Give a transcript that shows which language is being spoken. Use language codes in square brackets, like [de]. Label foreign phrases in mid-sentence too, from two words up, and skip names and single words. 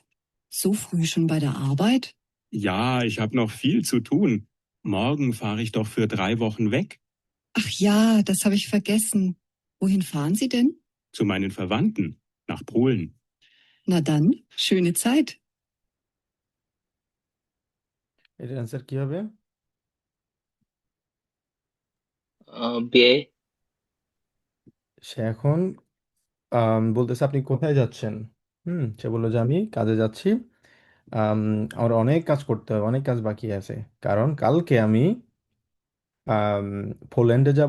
[de] So früh schon bei der Arbeit? Ja, ich habe noch viel zu tun. Morgen fahre ich doch für 3 Wochen weg. Ach ja, das habe ich vergessen. Wohin fahren Sie denn? Zu meinen Verwandten. Nach Polen. Na dann, schöne Zeit. [bn] এটার অ্যান্সার কি হবে? বিয়ে সে এখন বলতেছে আপনি কোথায় যাচ্ছেন। সে বললো যে আমি কাজে যাচ্ছি, আমার অনেক কাজ করতে হবে, অনেক কাজ বাকি আছে, কারণ কালকে আমি পোল্যান্ডে যাব।